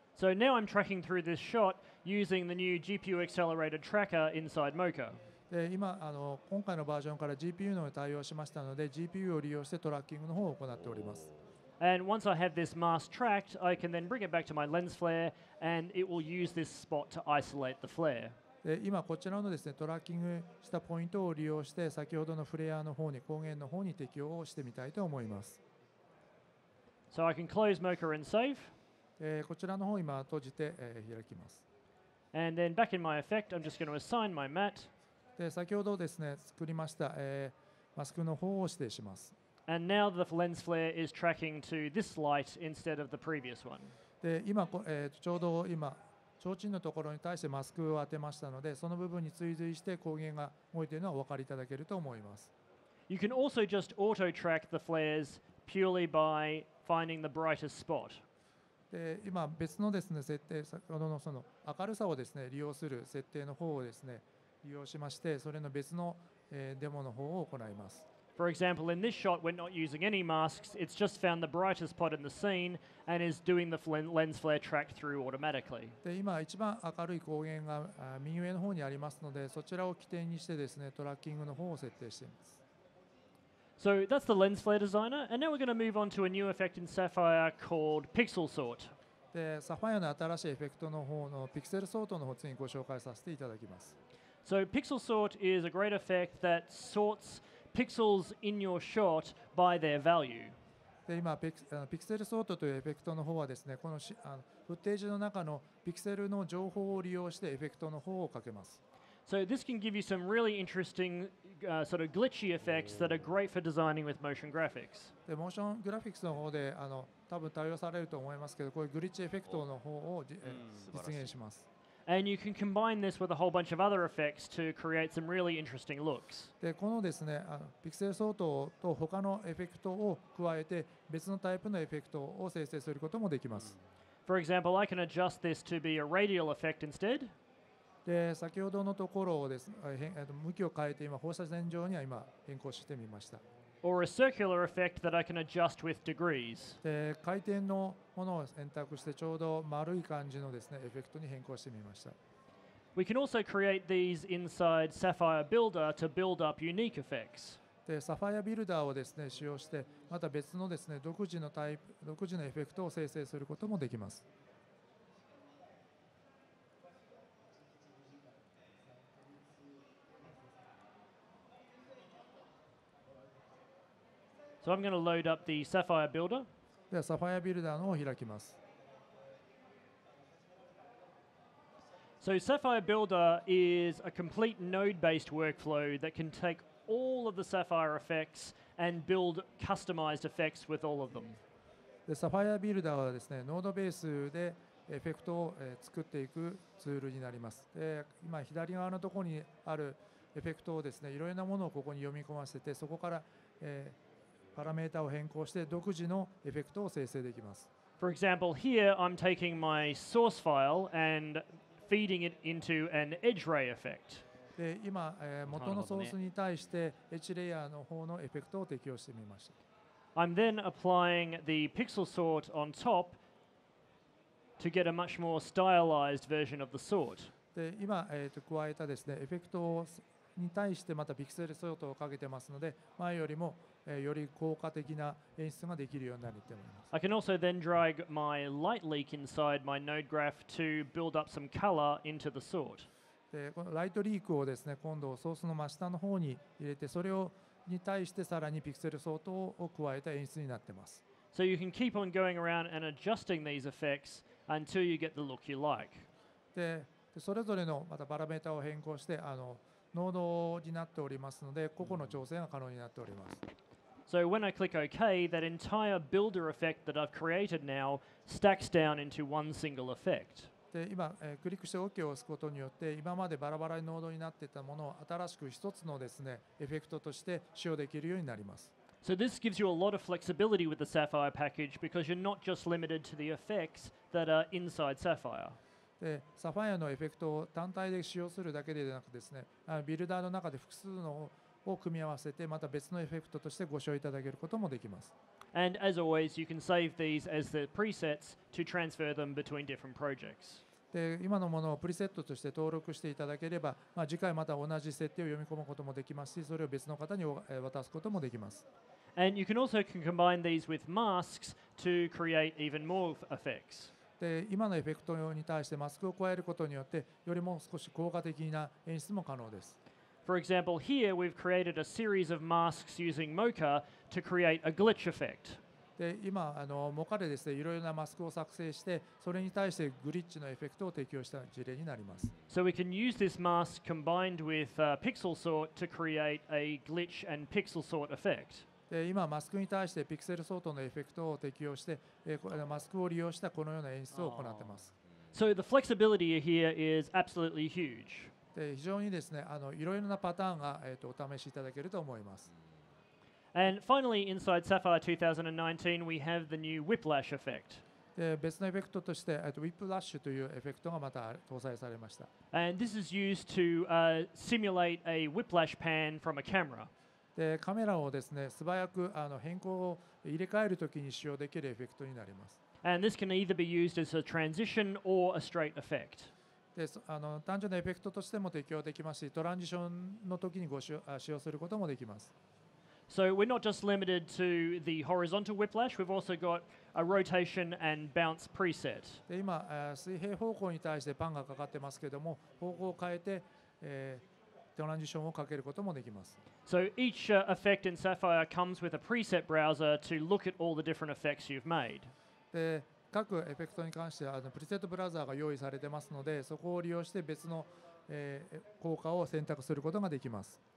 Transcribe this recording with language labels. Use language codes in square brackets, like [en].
[en] So now I'm tracking through this shot using the new GPU accelerated tracker inside mocha. [ja] で今今回のバージョンから GPU の対応しましたので GPU を利用してトラッキングの方を行っております。 [en] And once I have this mask tracked, I can then bring it back to my lens flare and it will use this spot to isolate the flare. [ja] で今こちらのですねトラッキングしたポイントを利用して先ほどのフレアの方に光源の方に適用をしてみたいと思います。 [en] So I can close mocha and save. [ja] こちらの方を今閉じて、開きます。 [en] And then back in my effect, I'm just going to assign my matte. [ja] で先ほどですね作りました、マスクの方を指定します。 [en] And now the lens flare is tracking to this light instead of the previous one. [ja] で今ちょうど今提灯のところに対してマスクを当てましたので、その部分に追随して光源が動いているのはお分かりいただけると思います。 [en] You can also just auto-track the flares purely by finding the brightest spot. [ja] で今別のですね設定、先ほどのその明るさをですね利用する設定の方をですね利用しまして、それの別のデモの方を行います。 [en] For example, in this shot, we're not using any masks. It's just found the brightest spot in the scene and is doing the lens flare track through automatically. [ja] で今一番明るい光源が右上の方にありますので、そちらを起点にしてですねトラッキングの方を設定しています。 [en] So that's the lens flare designer, and now we're going to move on to a new effect in Sapphire called pixel sort. [ja] でサファイアの新しいエフェクトの方のピクセルソートの方を次にご紹介させていただきます。 [en] So pixel sort is a great effect that sorts pixels in your shot by their value. [ja] で今ピクセルソートというエフェクトの方はですね、このフッテージの中のピクセルの情報を利用してエフェクトの方をかけます。 [en] So this can give you some really interesting sort of glitchy effects that are great for designing with motion graphics. [ja] でモーショングラフィックスの方で多分対応されると思いますけど、こういうグリッチエフェクトの方を実現します。 [en] And you can combine this with a whole bunch of other effects to create some really interesting looks. [ja] でこのですねピクセルソートと他のエフェクトを加えて別のタイプのエフェクトを生成することもできます。 [en] For example, I can adjust this to be a radial effect instead. [ja] で先ほどのところをです向きを変えて今放射線上には今変更してみました。 [en] Or a circular effect that I can adjust with degrees. [ja] で回転のものを選択してちょうど丸い感じのですねエフェクトに変更してみました。 [en] We can also create these inside Sapphire Builder to build up unique effects. [ja] でサファイアビルダーをですね使用してまた別のですね独自のエフェクトを生成することもできます。 [en] So I'm going to load up the Sapphire Builder. [ja] ではサファイアビルダーの方を開きます。 [en] So Sapphire Builder is a complete node-based workflow that can take all of the Sapphire effects and build customized effects with all of them. [ja] でサファイアビルダーはですねノードベースでエフェクトを作っていくツールになります。で今左側のところにあるエフェクトをですねいろいろなものをここに読み込ませて、そこからパラメータを変更して独自のエフェクトを生成できます。 [en] For example, here I'm taking my source file and feeding it into an edge ray effect. [ja] で今元のソースに対してエッジレイヤーの方のエフェクトを適用してみました。 [en] I'm then applying the pixel sort on top to get a much more stylized version of the sort. [ja] で今加えたですねエフェクトに対してまたピクセルソートをかけてますので、前よりもより効果的な演出ができるようになると思います。 [en] I can also then drag my light leak inside my node graph to build up some color into the sort. [ja] でこのライトリークをですね今度ソースの真下の方に入れて、それに対してさらにピクセルソートを加えた演出になっています。 [en] So you can keep on going around and adjusting these effects until you get the look you like. [ja] でそれぞれのまたパラメータを変更してノードになっておりますので、個々の調整が可能になっております。 [en] So when I click OK, that entire builder effect that I've created now stacks down into one single effect. [ja] で今、クリックして OK を押すことによって今までバラバラにノードになっていたものを新しく一つのですねエフェクトとして使用できるようになります。 [en] So this gives you a lot of flexibility with the Sapphire package because you're not just limited to the effects that are inside Sapphire. [ja] でサファイアのエフェクトを単体で使用するだけでなくですね、ビルダーの中で複数のを組み合わせてまた別のエフェクトとしてご使用いただけることもできます。 [en] And as always, you can save these as the presets to transfer them between different projects. [ja] で今のものをプリセットとして登録していただければ、次回また同じ設定を読み込むこともできますし、それを別の方に渡すこともできます。 [en] And you can also combine these with masks to create even more effects. [ja] で今のエフェクトに対してマスクを加えることによってよりも少し効果的な演出も可能です。 [en] For example, here we've created a series of masks using Mocha to create a glitch effect. [ja] で今モカでですねいろいろなマスクを作成してそれに対してグリッチのエフェクトを適用した事例になります。 [en] So we can use this mask combined with pixel sort to create a glitch and pixel sort effect. [ja] で今マスクに対してピクセルソートのエフェクトを適用して、マスクを利用したこのような演出を行っています。 [en] So the flexibility here is absolutely huge. [ja] で非常にですねいろいろなパターンが、お試しいただけると思います。 [en] And finally, inside Sapphire 2019, we have the new whiplash effect. [ja] で別のエフェクトとして、ウィップラッシュというエフェクトがまた搭載されました。 [en] And this is used to simulate a whiplash pan from a camera. [ja] でカメラをですね素早く変更を入れ替えるときに使用できるエフェクトになります。 [en] And this can either be used as a transition or a straight effect. [ja] で単純なエフェクトとしても適用できますし、トランジションの時に使用することもできます。 [en] So we're not just limited to the horizontal whiplash, we've also got a rotation and bounce preset. [ja] で今、水平方向に対してパンがかかってますけども、方向を変えて、トランジションをかけることもできます。 [en] So each effect in Sapphire comes with a preset browser to look at all the different effects you've made. [ja] で各エフェクトに関してはプリセットブラウザーが用意されてますので、そこを利用して別の、効果を選択することができます。